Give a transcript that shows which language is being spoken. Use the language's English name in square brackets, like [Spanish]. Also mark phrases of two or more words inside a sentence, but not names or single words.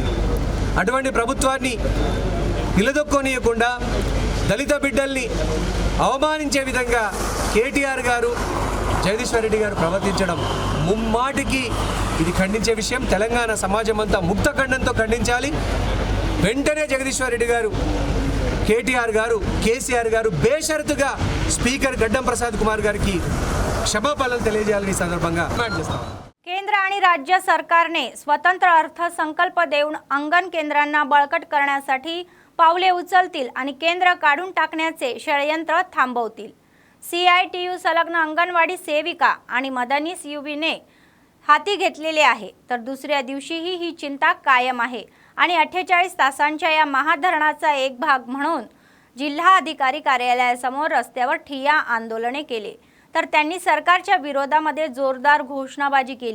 [Telugu] అటువంటి ప్రభుత్వాన్ని నిలదొక్కోనియకుండా దళిత బిడ్డల్ని అవమానించే విధంగా కేటీఆర్ గారు, జగదీశ్వర్ రెడ్డి గారు ప్రవర్తించడం ముమ్మాటికి ఇది ఖండించే విషయం। తెలంగాణ సమాజం అంతా ముక్త ఖండంతో ఖండించాలి। వెంటనే జగదీశ్వర్ రెడ్డి గారు, కేటీఆర్ గారు, కేసీఆర్ గారు బేషరతుగా స్పీకర్ గడ్డం ప్రసాద్ కుమార్ గారికి క్షమాపణలు తెలియజేయాలని సందర్భంగా డిమాండ్ చేస్తాం। [Marathi] केंद्र आणि राज्य सरकारने स्वतंत्र अर्थसंकल्प देऊन अंगण केंद्रांना बळकट करण्यासाठी पावले उचलतील आणि केंद्र काढून टाकण्याचे षडयंत्र थांबवतील। CITU संलग्न अंगणवाडी सेविका आणि मदनीस युवीने हाती घेतलेले आहे, तर दुसऱ्या दिवशीही ही चिंता कायम आहे आणि 48 तासांच्या या महाधरणाचा एक भाग म्हणून जिल्हा अधिकारी कार्यालयासमोर रस्त्यावर ठिय्या आंदोलने केले, तर त्यांनी सरकारच्या विरोधामध्ये जोरदार घोषणाबाजी केली।